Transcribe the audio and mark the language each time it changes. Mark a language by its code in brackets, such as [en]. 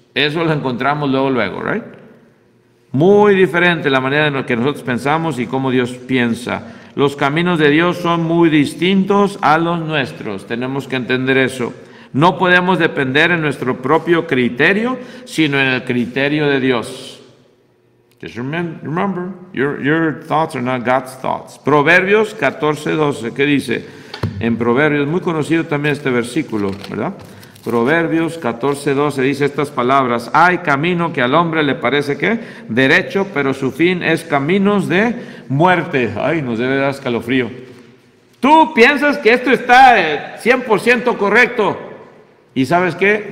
[es] Eso lo encontramos luego, right? Muy diferente la manera en la que nosotros pensamos y cómo Dios piensa. Los caminos de Dios son muy distintos a los nuestros. Tenemos que entender eso. No podemos depender en nuestro propio criterio, sino en el criterio de Dios. [en] Just remember, your thoughts are not God's thoughts. [es] Proverbios 14:12, ¿qué dice? En Proverbios, muy conocido también este versículo, ¿verdad? Proverbios 14:12 dice estas palabras: hay camino que al hombre le parece, ¿qué? Derecho, pero su fin es caminos de muerte. Ay, nos debe dar escalofrío. Tú piensas que esto está 100% correcto, y ¿sabes qué?